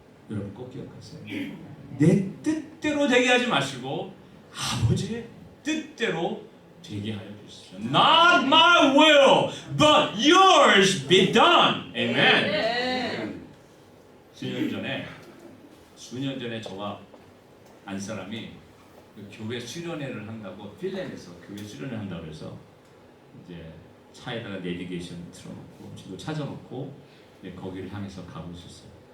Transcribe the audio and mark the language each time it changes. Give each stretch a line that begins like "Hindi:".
Korean: 여러분 꼭 기억하세요. 내 뜻대로 되게 하지 마시고 아버지의 뜻대로 되게 하여 주십시오.
English: Not my will, but yours be done. Amen.
Korean: 수년 전에 저와 안 사람이 그 교회 수련회를 한다고 필렌에서 교회 수련회 한다고 해서 이제 차에다가 내비게이션 틀어놓고 지도 찾아놓고 거기를 향해서 가고 있었어요.